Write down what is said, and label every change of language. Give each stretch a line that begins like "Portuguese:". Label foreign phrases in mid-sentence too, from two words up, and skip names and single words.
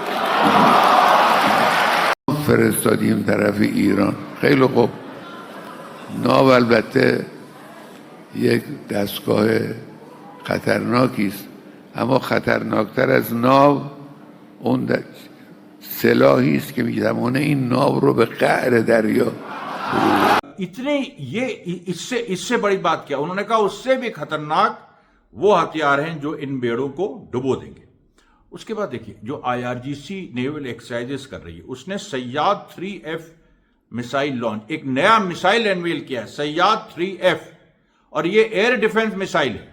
Persian: فرستادیم طرف ایران. خیلی خوب. ناو البته یک دستگاه خطرناکی است، اما خطرناکتر از ناو اون سلاحی است که میتوانه این ناو رو به قعر دریا
Hindi: इतने ये इससे बड़ी बात क्या, उन्होंने कहा उससे भी खतरनाक वो हथियार हैं जो इन बेड़ों को डुबो देंगे। उसके बाद देखिए जो आईआरजीसी
English: naval exercises
Hindi: कर रही है, उसने सैयाद 3F
English: missile launch,
Hindi: एक नया
English: missile unveil
Hindi: किया है सैयाद 3F, और ये
English: air defence missile
Hindi: है।